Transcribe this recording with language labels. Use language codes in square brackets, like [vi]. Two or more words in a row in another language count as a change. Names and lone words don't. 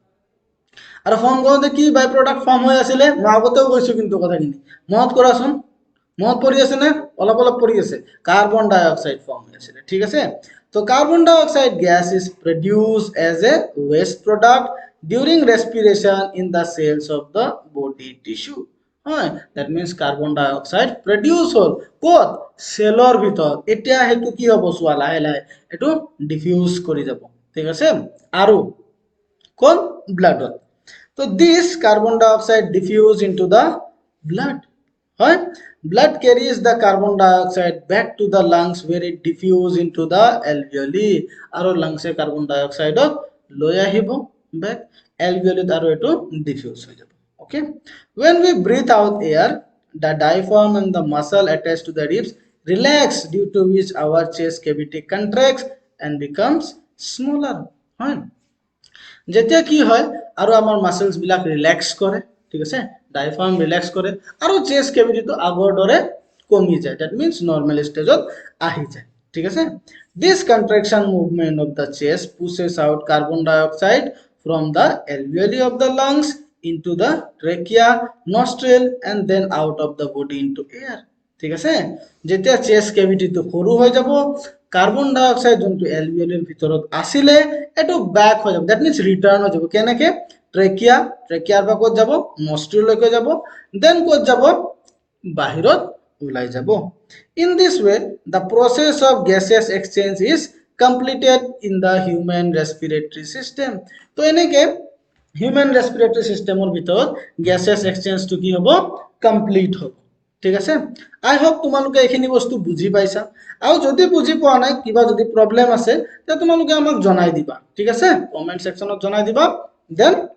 [as] আৰু ফৰ্ম কৰোঁতে কি [en] by product form [as] হৈ আছিলে মই আগতেও কৈছো কিন্তু কথাখিনি মনত কৰাচোন মনত পৰি আছে নে অলপ অলপ পৰি আছে [en] carbon dioxide form [as] হৈ আছিলে ঠিক আছে তো [en] carbon dioxide gas is produced as a waste product during respiration in the cells of the body tissue [as] হয় [en] that means carbon dioxide produce [as] হ'ল ক'ত সেলৰ ভিতৰত এতিয়া হেতু কি হ'ব সোৱা লাহে লাহে এটো ডিফিউজ কৰি যাব ঠিক আছে আৰু কোন ব্লাডত [en] so this carbon dioxide diffuse into the blood right blood carries the carbon dioxide back to the lungs where it diffuse into the alveoli [as] aru lungs e [en] carbon dioxide [as] লৈ আহিব [en] back alveoli [as] আৰু এটো [en] diffuse [as] হৈ যাব [en] okay when we breathe out air the diaphragm and the muscle attached to the ribs relax due to which our chest cavity contracts and becomes smaller right [as] যেতিয়া কি হয় আৰু আমাৰ মাসলস বিলাক ৰিল্যাক্স কৰে ঠিক আছে ডায়াফ্ৰাম ৰিল্যাক্স কৰে আৰু [en] chest cavityটো [as] আগৰ দৰে কমি যায় [en] that means normal stageত [as] আহি যায় ঠিক আছে [en] this contraction movement of the chest pushes out carbon dioxide from the alveoli of the lungs into the trachea nostril and then out of the body into air [as] ঠিক আছে যেতিয়া [en] chest cavityটো [as] সৰু হৈ যাব [en] carbon dioxide [as] যোনটো alveoli ভিতৰত আসিলে এটো ব্যাক হৈ যাব [en] that means [as] রিটার্ন হৈ যাব কেনেকে ট্ৰেকিয়াৰ পৰা ক'ত যাব নস্ট্ৰিল লৈকে যাব দেন ক'ত যাব বাহিৰত ওলাই যাব [en] in this way the process of gaseous exchange is completed in the human respiratory system [as] তো এনেকে [en] human respiratory systemৰ [as] ভিতৰত [en] gases exchange [as] টু কি হ'ব কমপ্লিট হ'ব ঠিক আছে [en] I hope [as] তোমালোকে এইখিনি বস্তু বুজি পাইছা আৰু যদি বুজি পোৱা নাই কিবা যদি প্ৰবলেম আছে তে তোমালোকে আমাক জনাই দিবা ঠিক আছে [en] comment sectionত [as] জনাই দিবা দেন